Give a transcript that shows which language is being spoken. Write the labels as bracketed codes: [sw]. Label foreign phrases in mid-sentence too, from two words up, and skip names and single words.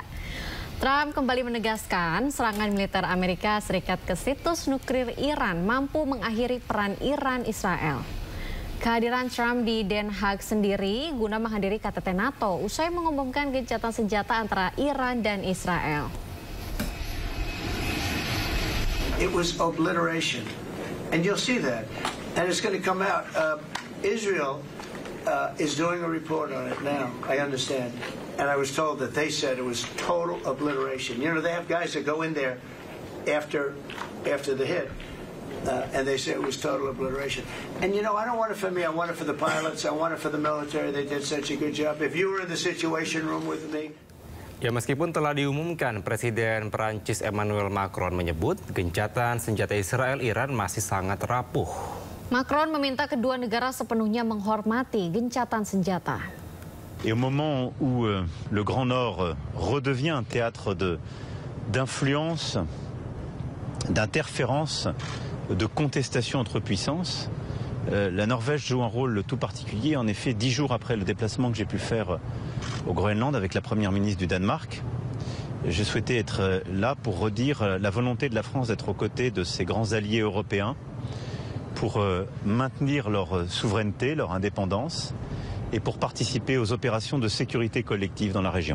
[id] Trump kembali menegaskan serangan militer Amerika Serikat ke situs nuklir Iran mampu mengakhiri peran Iran-Israel. Kehadiran Trump di Den Haag sendiri guna menghadiri KTT NATO usai mengumumkan gencatan senjata antara Iran dan Israel. [en] It was obliteration, and you'll see that, and it's going to come out. Israel is doing a report on it now. I understand, and I was told that they said it was total obliteration. You know, they have guys that go in there after the hit. And they say it was total obliteration. And you know, I don't want it for me. I want it for the pilots. I want it for the military. They did such a good job. If you were in the situation room with me. [id] Ya, meskipun telah diumumkan, Presiden Perancis Emmanuel Macron menyebut gencatan senjata Israel-Iran masih sangat rapuh. Macron meminta kedua negara sepenuhnya menghormati gencatan senjata. [fr] Et au moment où le Grand Nord redevient un théâtre d'influence, d'interférence, de contestation entre puissances, la Norvège joue un rôle tout particulier. En effet, 10 jours après le déplacement que j'ai pu faire au Groenland avec la première ministre du Danemark, je souhaitais être là pour redire la volonté de la France d'être aux côtés de ses grands alliés européens pour maintenir leur souveraineté, leur indépendance et pour participer aux opérations de sécurité collective dans la région.